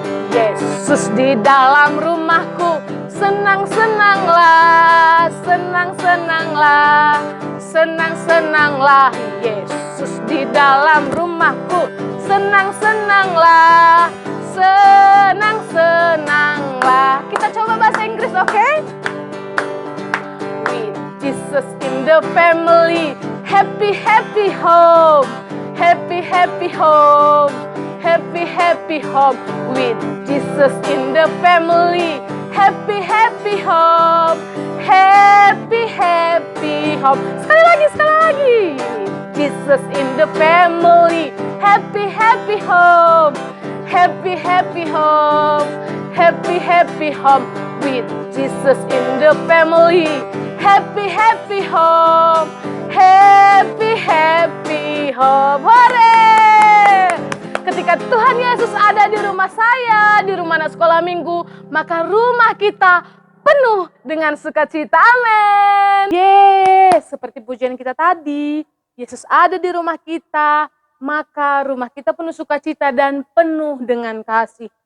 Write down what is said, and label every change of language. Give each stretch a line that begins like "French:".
Indonesian: Yesus di dalam rumahku, senang-senanglah, senang-senanglah, senang-senanglah. Yesus di dalam rumahku, senang-senanglah, senang-senanglah. Kita coba bahasa Inggris, oke?
English: With Jesus in the family, happy, happy home. Happy, happy home, happy, happy home. With Jesus in the family, happy, happy home, happy, happy home.
Indonesian: Sekali lagi, sekali lagi.
English: Jesus in the family, happy, happy home, happy, happy home, happy, happy home. With Jesus in the family, happy, happy home, happy, happy home.
Indonesian: Hore! Ketika Tuhan Yesus ada di rumah saya, di rumah anak sekolah minggu, maka rumah kita penuh dengan sukacita. Amin. Yes, seperti pujian kita tadi, Yesus ada di rumah kita, maka rumah kita penuh sukacita dan penuh dengan kasih.